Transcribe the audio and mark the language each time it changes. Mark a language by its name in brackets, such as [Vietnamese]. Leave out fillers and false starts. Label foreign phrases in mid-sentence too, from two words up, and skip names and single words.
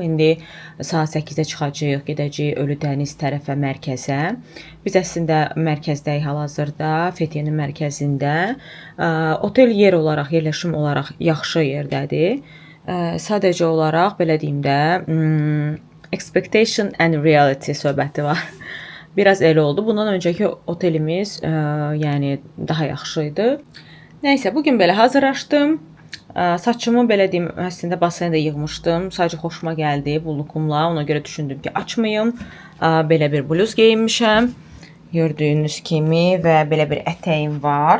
[Azerbaijani] İndi saat 8-də çıxacağıq, gedəcəyik Ölü Dəniz tərəfə, mərkəzə. Biz əslində mərkəzdəyik hal-hazırda, Fethiye'nin mərkəzində. Otel yer olaraq, yerləşim olaraq yaxşı yerdədir. Sadəcə olaraq belə deyim də, [English] expectation and reality [Azerbaijani] söhbəti var. Biraz elə oldu. Bundan öncəki otelimiz yəni daha yaxşı idi. Nəysə, bugün belə hazırlaşdım. Saçımı belə deyim, əslində basendə yığmışdım. Sadəcə xoşuma gəldi bu lukumla. Ona görə düşündüm ki, açmayım. Belə bir bluz geyinmişəm. Gördüyünüz kimi və belə bir ətəyim var.